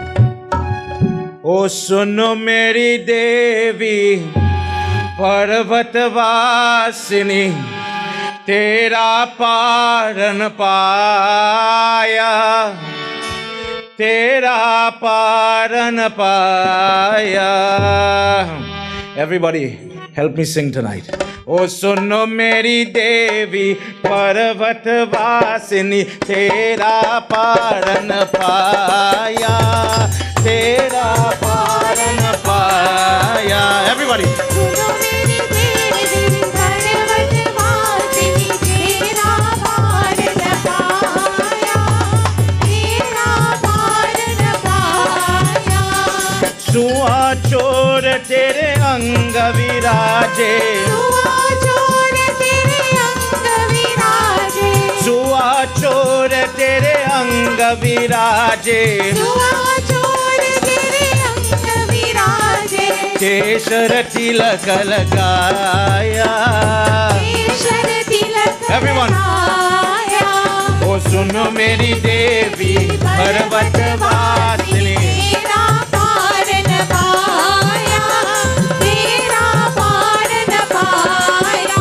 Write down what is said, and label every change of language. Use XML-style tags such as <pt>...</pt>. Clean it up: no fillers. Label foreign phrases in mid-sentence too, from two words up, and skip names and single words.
<hi>ओ सुनो मेरी देवी, पर्वतवासिनी, तेरा पारन पाया, तेरा पारन पाया.</hi> <en>Everybody, help me sing tonight.</en> <hi>ओ सुनो मेरी देवी पर्वत वासिनी तेरा पारन पाया, तेरा पारन पाया.</hi> <en>Everybody.</en> <hi>सुआ चोर तेरे अंग विराजे, सुआ चोर तेरे अंग विराजे, सुआ चोर तेरे अंग विराजे, सुआ चोर तेरे अंग विराजे, केसर तिलक लगाया, केसर तिलक</hi> <en>Everyone.</en> <hi>लगाया। ओ सुनो मेरी देवी पर्वत वासिनी, तेरा पार न पाया, तेरा पार न पाया।</hi>